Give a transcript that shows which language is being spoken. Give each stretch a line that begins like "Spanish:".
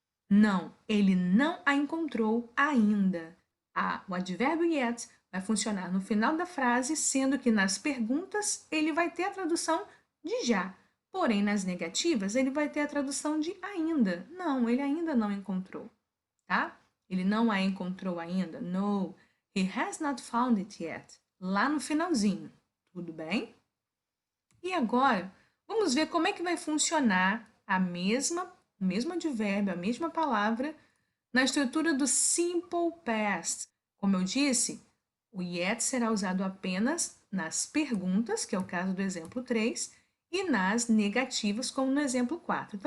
Portuguese: Não, ele não a encontrou ainda. O advérbio yet vai funcionar no final da frase, sendo que nas perguntas ele vai ter a tradução de já. Porém, nas negativas, ele vai ter a tradução de ainda. Não, ele ainda não encontrou, tá? Ele não a encontrou ainda.
English: No, he has not found it yet.
Portuguese: Lá no finalzinho, tudo bem? E agora, vamos ver como é que vai funcionar o mesmo advérbio, a mesma palavra, na estrutura do simple past. Como eu disse, o yet será usado apenas nas perguntas, que é o caso do exemplo 3, e nas negativas, como no exemplo 4.